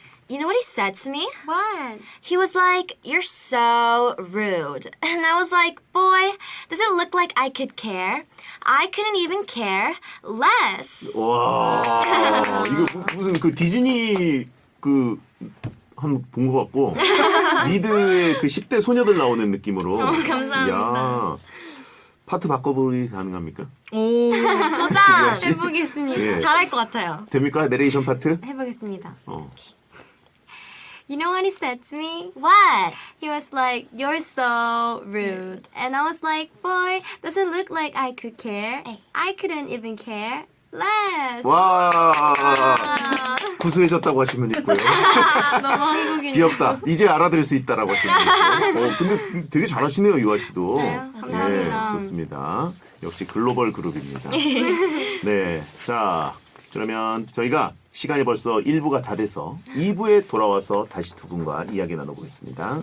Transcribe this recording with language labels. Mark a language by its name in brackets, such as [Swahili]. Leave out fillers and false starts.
[English] You know what he said to me? What? He was like, "You're so rude." And I was like, "Boy, does it look like I could care? I couldn't even care less." [Korean] 와, 이거 무슨 그 디즈니 그 한 본 것 같고 미드의 그 10대 소녀들 나오는 느낌으로. 감사합니다. 이야, 파트 바꿔보기 가능합니까? 오, 도전! 해보겠습니다. 예. 잘할 것 같아요. 됩니까? 내레이션 파트? 해보겠습니다. 어. [English] You know what he said to me? What? He was like, "You're so rude," and I was like, "Boy, does it look like I could care? I couldn't even care less." [Korean] 와, 구수해졌다고 하시면 있고요. 너무 한국인. 귀엽다. 이제 알아들을 수 있다라고 하시면 있고요. 근데 되게 잘하시네요, 유아 씨도. 네, 감사합니다. 네, 좋습니다. 역시 글로벌 그룹입니다. 네, 자 그러면 저희가 시간이 벌써 1부가 다 돼서 2부에 돌아와서 다시 두 분과 이야기 나눠보겠습니다.